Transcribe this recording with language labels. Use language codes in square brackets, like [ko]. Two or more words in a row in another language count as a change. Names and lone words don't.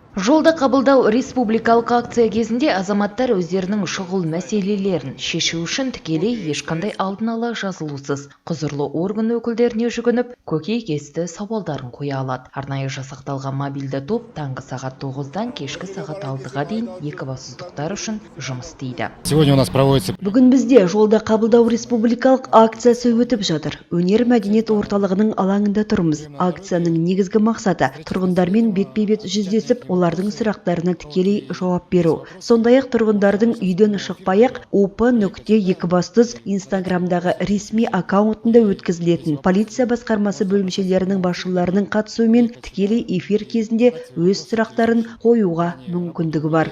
[kk] Жолда қабылдау республикалық акция кезінде азаматтар өздерінің шұғыл мәселелерін шешу үшін тікелей ешқандай алдын ала жазылусыз құзырлы орган өкілдеріне жүгініп, көкейкесті сауалдарын қоя алады. Арнайы жасақталған мобильді топ таңғы сағат 9-дан кешкі сағат 6-ға дейін екібастұздықтар үшін жұмыс істейді. [ru] Сегодня у нас проводится. [kk] Бүгін бізде жолда қабылдау республикалық акциясы өтіп жатыр. Өнер мәдениет орталығының алаңында тұрмыз. Акцияның негізгі мақсаты тұрғындармен бетпе-бет жүздесіп, олардың сұрақтарына тікелей жауап беру. Сондай-ақ тұрғындардың үйден шықпай-ақ ОП.Екібастұз Инстаграмдағы ресми аккаунтында өткізілетін полиция басқармасы бөлімшелерінің басшыларының қатысуымен тікелей эфир кезінде өз сұрақтарын қоюға мүмкіндігі бар.